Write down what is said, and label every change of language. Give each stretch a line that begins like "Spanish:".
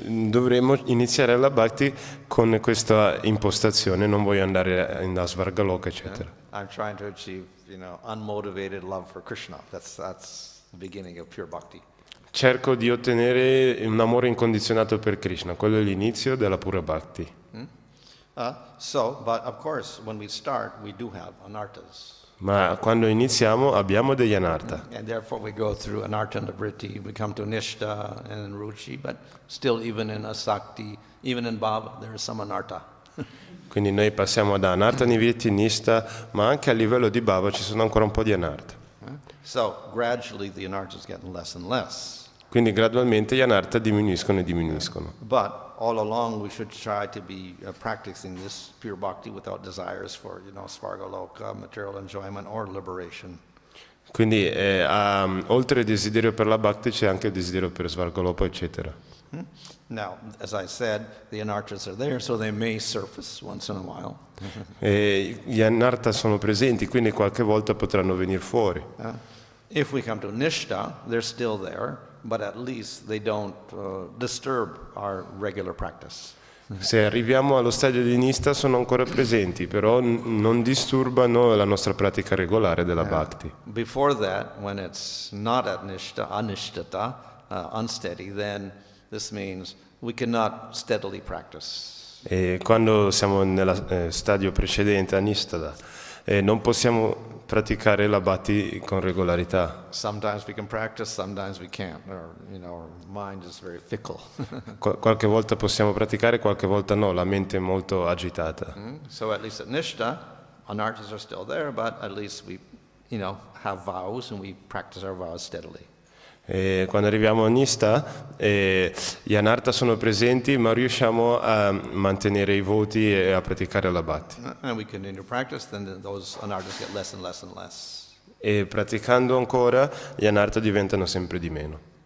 Italian: Dovremmo iniziare la bhakti con questa impostazione, non voglio andare in Svargaloka, eccetera.
English: I'm trying to achieve, unmotivated love for Krishna. That's the beginning of pure bhakti.
Italian: Cerco di ottenere un amore incondizionato per Krishna, quello è l'inizio della pura bhakti.
English: But of course, when we start, we do have anarthas.
Italian: Ma quando iniziamo abbiamo degli anartha.
English: And therefore we go through anartha and vritti, we come to nishta and ruchi, but still even in asakti, even in bhava, there is some anartha.
Italian: Quindi noi passiamo da anartha, nivritti, nishta, ma anche a livello di bhava ci sono ancora un po' di anartha.
English: So gradually the anartha is getting less and less.
Italian: Quindi gradualmente gli anartha diminuiscono e diminuiscono.
English: But all along we should try to be practicing this pure bhakti without desires for, svargaloka, material enjoyment or liberation.
Italian: Quindi oltre il desiderio per la bhakti c'è anche il desiderio per Svargaloka, eccetera.
English: Now, as I said, the anarthas are there, so they may surface once in a while.
Italian: Gli anartha sono presenti, quindi qualche volta potranno venire fuori.
English: If we come to nishta, they're still there, but at least they don't disturb our regular practice.
Italian: Se arriviamo allo stadio di nista sono ancora presenti, però non disturbano la nostra pratica regolare della bhakti.
English: Before that, when it's not at nishta, anishtata, unsteady, then this means we cannot steadily practice.
Italian: E quando siamo nello stadio precedente, anistada, non possiamo praticare la bhakti con regolarità.
English: Sometimes we can practice, sometimes we can't. Our mind is very fickle.
Italian: Qualche volta possiamo praticare, qualche volta no, la mente è molto agitata.
English: So at least at nishta, anarthas are still there, but at least we, have vows and we practice our vows steadily.
Italian: E quando arriviamo a Nista, gli anartha sono presenti, ma riusciamo a mantenere i voti e a praticare la bhakti.
English: And we continue to practice, then those anarthas get less and less and less.
Italian: E praticando ancora, gli anartha diventano sempre di meno.